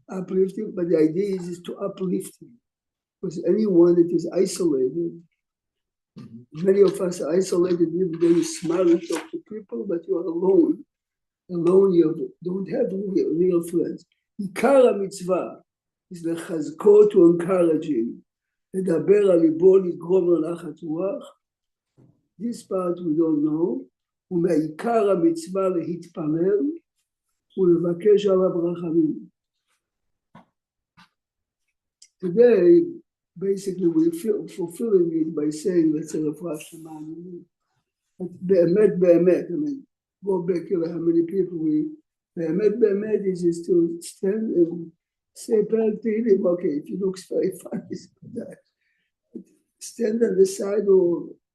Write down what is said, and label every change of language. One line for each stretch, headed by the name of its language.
English: But the idea is to uplift him. Because anyone that is isolated, many of us are isolated, even though you smile and talk to people, but you are alone. Alone, you don't have real friends.
Hebrew: Ikara mitzvah
English: is
Hebrew: lechazko,
English: to encourage him.
Hebrew: לדבר על ליבו, לגרום לו נחת רוח.
English: This part we don't know.
Hebrew: ומעיקר המצווה להתפלל ולבקש עליו רחמים.
English: Today, basically, we feel fulfilling it by saying, let's say,
Hebrew: רפואה שלמה. באמת,
English: I mean, go back to how many people we, באמת is just to stand and say back to him, okay, if he looks very funny, stand on the side or